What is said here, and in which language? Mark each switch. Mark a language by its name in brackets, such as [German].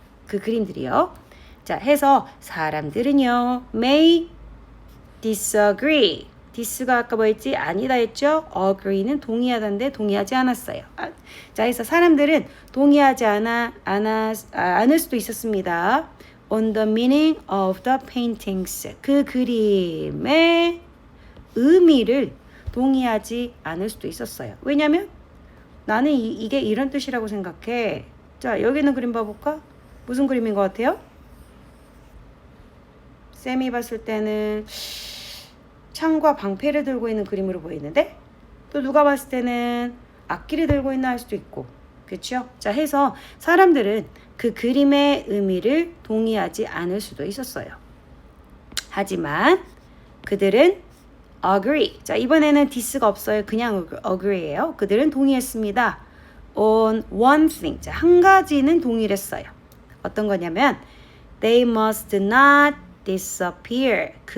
[Korean] 그 그림들이요. 자, 해서 사람들은요 [English] may disagree. [Korean] dis가 아까 뭐였지? 아니다 했죠? agree는 동의하다인데 동의하지 않았어요. 자, 해서 사람들은 동의하지 않을 수도 있었습니다. [English] on the meaning of the paintings. [Korean] 그 그림의 의미를 동의하지 않을 수도 있었어요. 왜냐면 나는 이게 이런 뜻이라고 생각해. 자, 여기 있는 그림 봐볼까? 무슨 그림인 것 같아요? 쌤이 봤을 때는 창과 방패를 들고 있는 그림으로 보이는데 또 누가 봤을 때는 악기를 들고 있나 할 수도 있고. 그렇죠? 자, 해서 사람들은 그 그림의 의미를 동의하지 않을 수도 있었어요. 하지만 그들은 agree. 자, 이번에는 dis가 없어요. 그냥 agree예요. 그들은 동의했습니다. [English] on one thing. [Korean] 자, 한 가지는 동의를 했어요. 어떤 거냐면 [English] they must not disappear.